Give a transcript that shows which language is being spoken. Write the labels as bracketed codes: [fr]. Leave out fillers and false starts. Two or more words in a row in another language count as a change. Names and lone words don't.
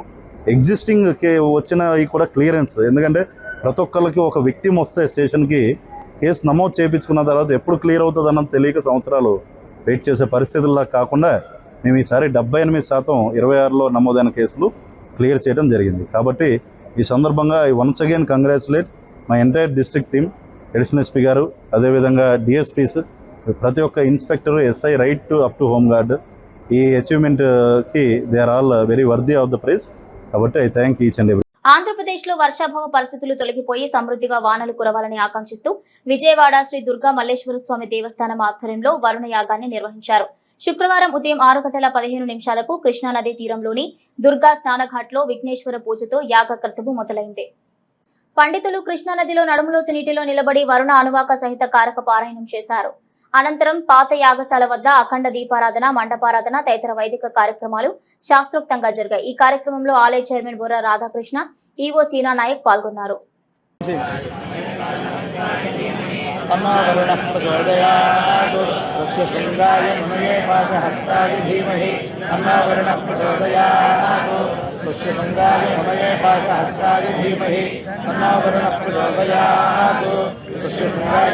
[te] ఎగ్జిస్టింగ్ వచ్చినవి కూడా క్లియరెన్స్, ఎందుకంటే ప్రతి ఒక్కరికి ఒక విక్టిమ్ వస్తే స్టేషన్కి కేసు నమోదు చేయించుకున్న తర్వాత ఎప్పుడు క్లియర్ అవుతుంది అన్నది తెలియక సంవత్సరాలు వెయిట్ చేసే పరిస్థితుల్లో కాకుండా మేము ఈసారి 78% 26లో నమోదైన కేసులు క్లియర్ చేయడం జరిగింది. కాబట్టి ఈ సందర్భంగా [en] I once again congratulate my entire district team, additional SP [te] గారు, అదేవిధంగా [en] డిఎస్పీస్, [te] ప్రతి ఒక్క [en] inspector, SI right to up to home guard. ఈ achievementకి they are all very worthy of the prize. కాబట్టి I thank each and every. [te] ఆంధ్రప్రదేశ్లో వర్షాభావ పరిస్థితులు తొలగిపోయి సమృద్ధిగా వానలు కురవాలని ఆకాంక్షిస్తూ విజయవాడ శ్రీ దుర్గా మల్లేశ్వర స్వామి దేవస్థానం ఆధ్వర్యంలో వరుణ యాగాన్ని నిర్వహించారు. శుక్రవారం ఉదయం 6:15 కృష్ణానది తీరంలోని దుర్గా స్నానఘాట్లో విఘ్నేశ్వర పూజతో యాగ కర్తవ్యం మొదలైంది. పండితులు కృష్ణానదిలో నడుములోతు నీటిలో నిలబడి వరుణ అనువాక సహిత కారక పారాయణం చేశారు. అనంతరం పాత యాగశాల వద్ద అఖండ దీపారాధన, మండపారాధన తదితర వైదిక కార్యక్రమాలు శాస్త్రోక్తంగా జరిగాయి. ఈ కార్యక్రమంలో ఆలయ చైర్మన్ బుర్ర రాధాకృష్ణ, ఈవో సీనా నాయక్ పాల్గొన్నారు. [sa] पुष्यशृङ्गाय ममये पाशहस्ताय धीमहि तन्नो वरुणः प्रचोदयात् पुष्यशृङ्गाय